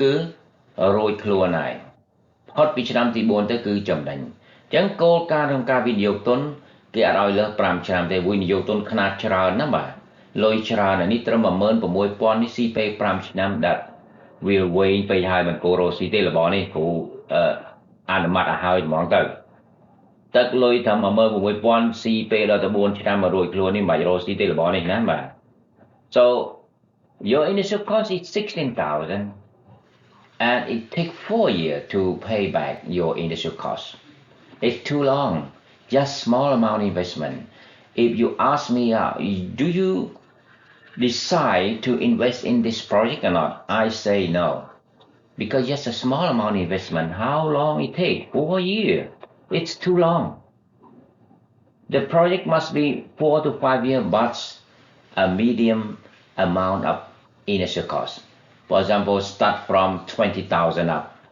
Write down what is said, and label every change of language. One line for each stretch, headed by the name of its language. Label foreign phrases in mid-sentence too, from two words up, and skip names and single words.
Khmer: គឺរួចខ្លួនហើយផុតពីឆ្នាំទី 4 ទៅគឺចំណេញអញ្ចឹងគោលការណ៍ក្នុងការវិនិយោគទុនគេអត់ឲ្យលើស 5 ឆ្នាំទេវិនិយោគទុនខ្នាតច្រើនណាបាទលុយច្រើន នេះត្រឹម 16,000 នេះស៊ីពេល 5 ឆ្នាំដាក់វាវែងពេកហើយមិនគួររកស៊ីទេរបស់នេះគ្រូអនុម័តឲ្យហើយហ្មងទៅទឹកលុយត្រឹម 16,000 ស៊ីពេល ដល់ទៅ 4 ឆ្នាំមករួចខ្លួននេះមិនបាច់រកស៊ីទេរបស់នេះណាបាទ
English: so your initial cost is 16,000 and it takes 4 years to pay back your initial cost it's too long just small amount investment if you ask me do you decide to invest in this project or not I say no because just a small amount investment how long it take 4 years it's too long the project must be 4 to 5 years but a medium amount of initial cost for example start from 20,000 up